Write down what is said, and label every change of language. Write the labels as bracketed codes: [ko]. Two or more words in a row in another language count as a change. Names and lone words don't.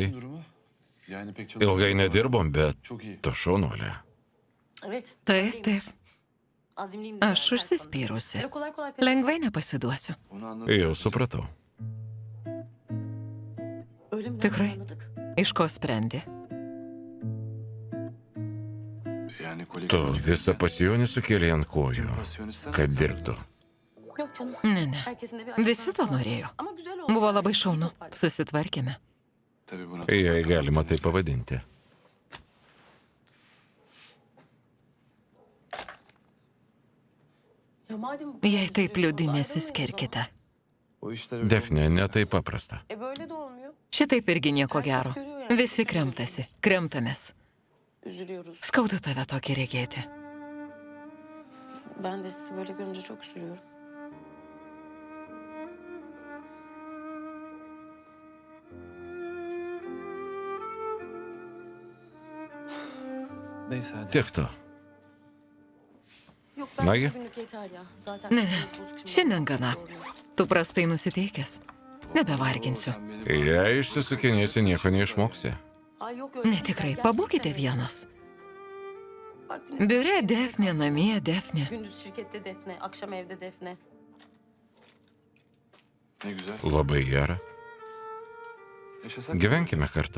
[tr] ilerlemişsin durumu. Yani pek çok [lt] Ilgai nedirbom, bet [tr] Çok iyi. [lt] tu šaunuolė. [tr] Evet. [lt] Taip, taip. [tr] Azimliyim. [lt] Aš užsispyrusi. Lengvai nepasiduosiu. [tr] Onu anladım. [lt] Jau supratau. [tr] Öyle mi? [lt] Tikrai. [tr] Anladık. [lt] Iš ko sprendi? [tr] Yani kolektif [lt] Tu visą pasijonį sukėlė ant kojų, [tr] motivasyonistler- [lt] kad dirbtų. [tr] Yok canım. [lt] Ne, ne. [tr] Herkesin de bir [lt] Visi to [tr] ayaklanması [lt] norėjo. [tr] var. Ama güzel oldu. [lt] Buvo labai šaunu. Susitvarkėme. [tr] Tabii buna [lt] Jei galima tai pavadinti. [tr] Ya madem bu kadar [lt] Jei taip [tr] üzülüyorsunuz, [lt] liūdi, [tr] ayrılmayın o [lt] nesiskirkite. [tr] O işler öyle [lt] Defne, ne taip paprasta. [tr] zaman. Böyle de olmuyor. [lt] Šitaip irgi nieko gero. Visi kremtasi. Kremtamės. [tr] Üzülüyoruz. [lt] Skaudu tave tokį regėti. [tr] Ben de sizi böyle görünce çok üzülüyorum. Neyse hadi. [lt] Tiek to. [tr] Yok [lt] Nagi? [tr] bence bugünlük yeter ya. Zaten [lt] Ne, ne. [tr] kafamız bozuk şimdi. [lt] Šiandien gana. Tu prastai nusiteikęs. Nebevarginsiu. [tr] Sen beni [lt] Jei išsisukinėsi, nieko neišmoksi. [tr] Ay yok öyle. [lt] Ne tikrai, [tr] Gerçekten [lt] pabūkite [tr] öyle. [lt] vienas. [tr] Vaktiniz [lt] Biure [tr] boşa Defne, geçmez. [lt] namie Defne. [tr] Gündüz şirkette Defne, akşam evde Defne. ne güzel. [lt] Labai gera. [tr] Yaşasak mı [lt] Gyvenkime kartu.